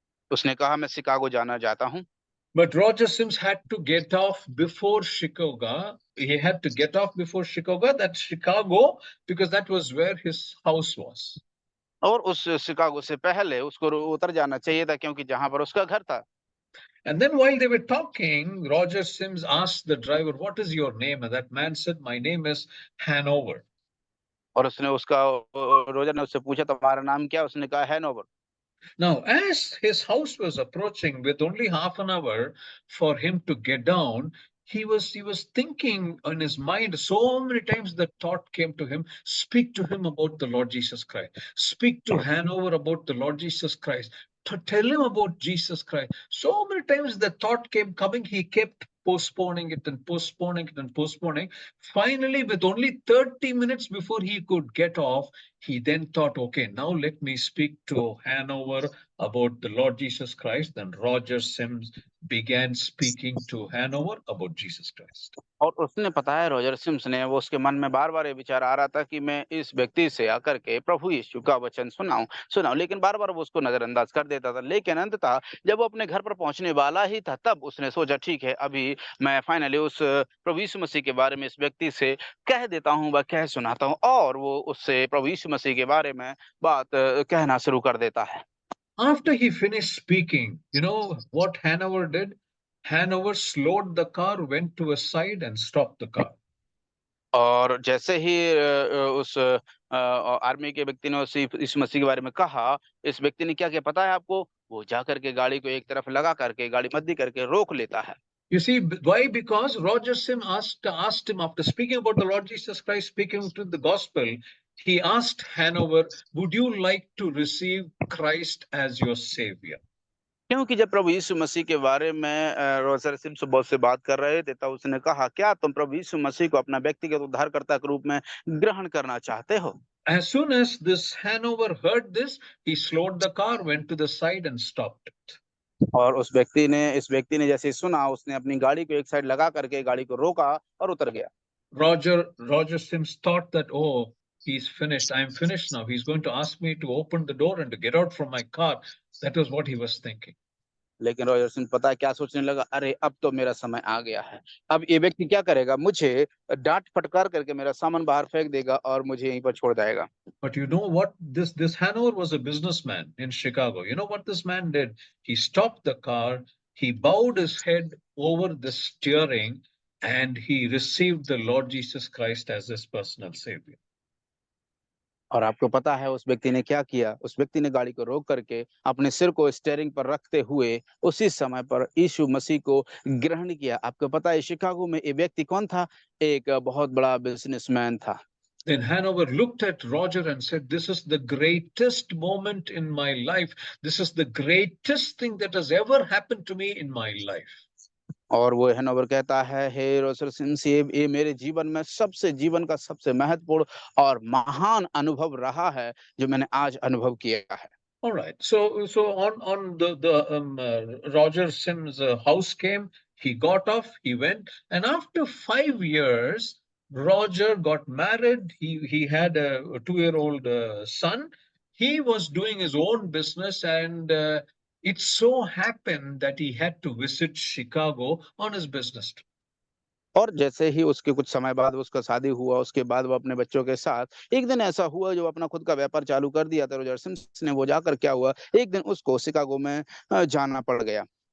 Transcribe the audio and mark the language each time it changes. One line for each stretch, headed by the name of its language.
Hindi: उसने कहा, मैं शिकागो जाना चाहता हूँ।
English: But Roger Sims had to get off before Chicago. He had to get off before Chicago, that's Chicago, because that was where his house was.
Hindi: और उस Chicago से पहले उसको उतर जाना चाहिए था क्योंकि जहां पर उसका घर था।
English: And then while they were talking, Roger Sims asked the driver, "What is your name?" And that man said, "My name is Hanover."
Hindi: और उसने उसका रोजर ने उससे पूछा, तुम्हारा नाम क्या? उसने कहा, Hanover.
English: Now, as his house was approaching with only half an hour for him to get down, he was thinking in his mind so many times the thought came to him, speak to him about the Lord Jesus Christ, speak to Hanover about the Lord Jesus Christ, to tell him about Jesus Christ. So many times the thought came coming, he kept postponing it and postponing it and postponing. Finally, with only 30 minutes before he could get off, he then thought, okay, now let me speak to Hanover about the Lord Jesus Christ. Then Roger Sims began speaking to Hanover about Jesus Christ.
Hindi: और उसने पता है Roger CIMS ने वो उसके मन में बार-बार ये विचार आ रहा था कि मैं इस व्यक्ति से आकर के प्रभु यीशु का वचन सुनाऊं, लेकिन बार-बार वो उसको नजरअंदाज कर देता था। लेकिन अंततः जब वो अपने घर पर पहुंचने वाला ही था तब उसने सोचा ठीक है अभी मैं फाइनली उस प्रभु यीशु मसीह के बारे में इस व्यक्ति से कह देता हूँ व कह सुनाता हूँ और वो उससे प्रभु यीशु मसीह के बारे में बात कहना शुरू कर देता है।
English: After he finished speaking, you know what Hanover did? Hanover slowed the car, went to a side and stopped the car.
Hindi: और जैसे ही उस आर्मी के व्यक्ति ने इस मसीह के बारे में कहा, इस व्यक्ति ने क्या किया पता है आपको? वो जाकर के गाड़ी को एक तरफ लगा करके, गाड़ी मध्य करके रोक लेता है।
English: You see, why? Because Roger Sim asked him after speaking about the Lord Jesus Christ, speaking to the gospel, he asked Hanover, "Would you like to receive Christ as your savior?"
Hindi: क्योंकि जब प्रभु यीशु मसीह के बारे में Roger CIMS बहुत से बात कर रहे थे, तब उसने कहा, क्या तुम प्रभु यीशु मसीह को अपना व्यक्तिगत उद्धारकर्ता के रूप में ग्रहण करना चाहते हो?
English: As soon as this Hanover heard this, he slowed the car, went to the side and stopped it.
Hindi: और इस व्यक्ति ने जैसे ही सुना, उसने अपनी गाड़ी को एक साइड लगा करके गाड़ी को रोका और उतर गया।
English: Roger Sims thought that, oh, he's finished. I'm finished now. He's going to ask me to open the door and to get out from my car. That was what he was thinking.
Hindi: लेकिन Roger CIMS पता है क्या सोचने लगा, अरे अब तो मेरा समय आ गया है। अब ये व्यक्ति क्या करेगा, मुझे डांट फटकार करके मेरा सामान बाहर फेंक देगा और मुझे यहीं पर छोड़ जाएगा।
English: But you know what? This Hanover was a businessman in Chicago. You know what this man did? He stopped the car, he bowed his head over the steering, and he received the Lord Jesus Christ as his personal savior.
Hindi: और आपको पता है उस व्यक्ति ने क्या किया? उस व्यक्ति ने गाड़ी को रोक करके अपने सिर को स्टीयरिंग पर रखते हुए उसी समय पर यीशु मसीह को ग्रहण किया। आपको पता है शिकागो में ये व्यक्ति कौन था? एक बहुत बड़ा बिजनेसमैन था।
English: Then Hanover looked at Roger and said, "This is the greatest moment in my life. This is the greatest thing that has ever happened to me in my life."
Hindi: और वो हैनोवर कहता है, हे Roger CIMS, ये मेरे जीवन का सबसे महत्वपूर्ण और महान अनुभव रहा है जो मैंने आज अनुभव किया है।
English: All right. So on the Roger Sims' house came. He got off. He went, and after 5 years, Roger got married. He had a 2-year-old son. He was doing his own business, and it so happened that he had to visit Chicago on his business trip.
Hindi: और जैसे ही उसके कुछ समय बाद उसका शादी हुआ, उसके बाद वो अपने बच्चों के साथ एक दिन ऐसा हुआ जो अपना खुद का व्यापार चालू कर दिया था रोजर सिम्स ने, वो जाकर क्या हुआ, एक दिन उसको शिकागो में जाना पड़ गया।